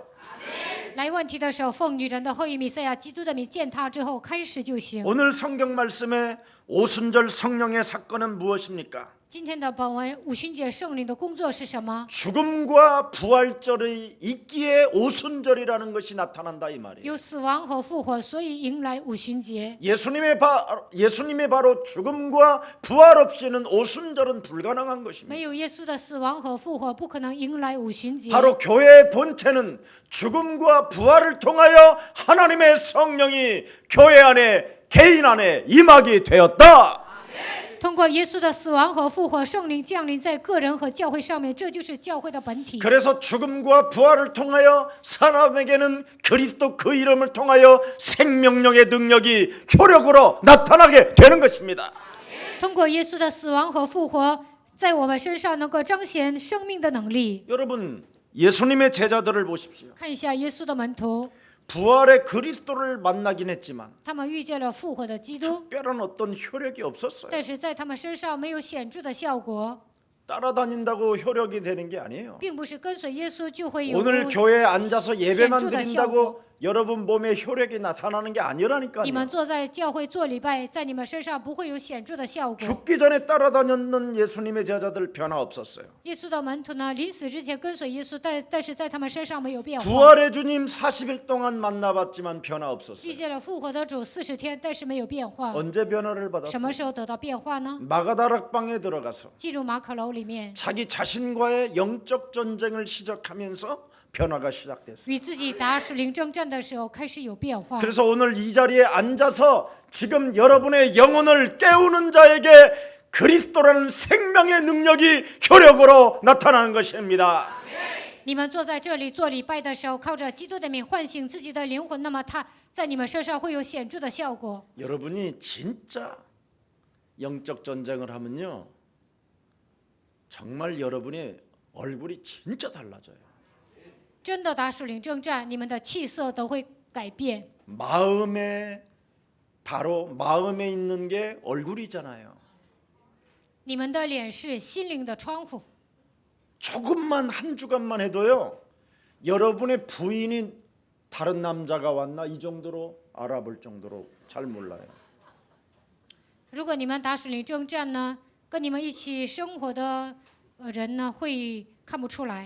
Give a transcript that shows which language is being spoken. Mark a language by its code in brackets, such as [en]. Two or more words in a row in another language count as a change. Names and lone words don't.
[zh] 来问题的时候，奉女人的后裔弥赛亚基督的名践踏之后开始就行。 [ko] 오늘 성경 말씀의 오순절 성령의 사건은 무엇입니까? [zh] 今天的本文五旬节圣灵的工作是什么？ [ko] 죽음과 부활절이 있기에 오순절이라는 것이 나타난다 이 말이에요. [zh] 有死亡和复活，所以迎来五旬节。 [ko] 예수님의 바로 죽음과 부활 없이는 오순절은 불가능한 것입니다. [zh] 没有耶稣的死亡和复活，不可能迎来五旬节。 [ko] 바로 교회의 본체는 죽음과 부활을 통하여 하나님의 성령이 교회 안에 개인 안에 임하게 되었다. [zh] 通过耶稣的死亡和复活，圣灵降临在个人和教会上面，这就是教会的本体。 [ko] 그래서 죽음과 부활을 통하여 사람에게는 그리스도 그 이름을 통하여 생명력의 능력이 효력으로 나타나게 되는 것입니다. [zh] 通过耶稣的死亡和复活，在我们身上能够彰显生命的能力。 [ko] 여러분 예수님의 제자들을 보십시오. [zh] 看一下耶稣的门徒， [ko] 부활의 그리스도를 만나긴 했지만 [zh] 他们遇见了复活的基督， [ko] 특별한 어떤 효력이 없었어요. [zh] 但是在他们身上没有显著的效果， [ko] 따라다닌다고 효력이 되는 게 아니에요. [zh] 并不是跟随耶稣就会有 [ko] 오늘 교회에 앉아서 예배만 [zh] 显著的效果。 [ko] 드린다고 여러분 몸에 효력이 나타나는 게 아니라니까요. [zh] 你们坐在教会做礼拜，在你们身上不会有显著的效果。 [ko] 죽기 전에 따라다녔는 예수님의 제자들 변화 없었어요. [zh] 耶稣的门徒呢，临死之前跟随耶稣，但是在他们身上没有变化。 [ko] 부활의 주님 40일 동안 만나봤지만 변화 [zh] 遇 [ko] 없었어요. [zh] 见了复活的主40天，但是没有变化。 [ko] 언제 변화를 [zh] 什 [ko] 받았어요? [zh] 么时候得到变化呢？ [ko] 마가다락방에 들어가서 [zh] 进入马可楼里面， [ko] 자기 자신과의 영적 전쟁을 시작하면서 변화가 시작됐어요. [zh] 与自己打属灵征战的时候开始有变化。 [ko] 그래서 오늘 이 자리에 앉아서 지금 여러분의 영혼을 깨우는 자에게 그리스도라는 생명의 능력이 효력으로 나타나는 것입니다. [zh] 你们坐在这里做礼拜的时候，靠着基督的名唤醒自己的灵魂，那么他在你们身上会有显著的效果。 [ko] 여러분이 진짜 영적 전쟁을 하면요, 정말 여러분의 얼굴이 진짜 달라져요. [zh] 真的打属灵征战，你们的气色都会改变。 [ko] 마음에 바로 마음에 있는 게 얼굴이잖아요. [zh] 你们的脸是心灵的窗户。 [ko] 조금만 한 주간만 해도요. 여러분의 부인이 다른 남자가 왔나 이 정도로 알아볼 정도로 잘 몰라요. [zh] 如果你们打属灵征战呢，跟你们一起生活的人呢，会看不出来，